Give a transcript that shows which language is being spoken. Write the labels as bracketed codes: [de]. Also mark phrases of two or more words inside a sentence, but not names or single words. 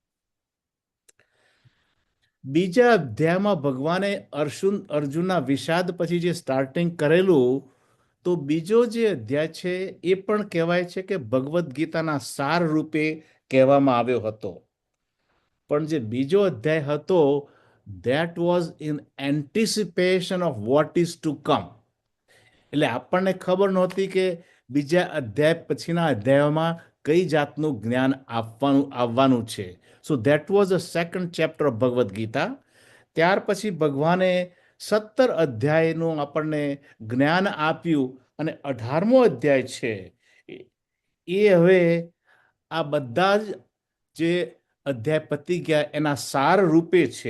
[gu] બીજા અધ્યાયમાં ભગવાને અર્જુનના વિષાદ પછી જે સ્ટાર્ટિંગ કરેલું, તો બીજો જે અધ્યાય છે એ પણ કહેવાય છે કે ભગવદ્ ગીતાના સાર રૂપે કહેવામાં આવ્યો હતો. પણ જે બીજો અધ્યાય હતો, [en] that was in anticipation of what is to come. [gu] એટલે આપણને ખબર નહોતી કે બીજા અધ્યાય પછીના અધ્યાયોમાં કઈ જાતનું જ્ઞાન આવવાનું છે. [en] સો that was the second chapter of ભગવદ્ ગીતા. [gu] ત્યાર પછી ભગવાને 17 અધ્યાયનું આપણને જ્ઞાન આપ્યું, અને 18મો અધ્યાય છે એ હવે આ બધા જ જે અધ્યાય પતી ગયા એના સાર રૂપે છે.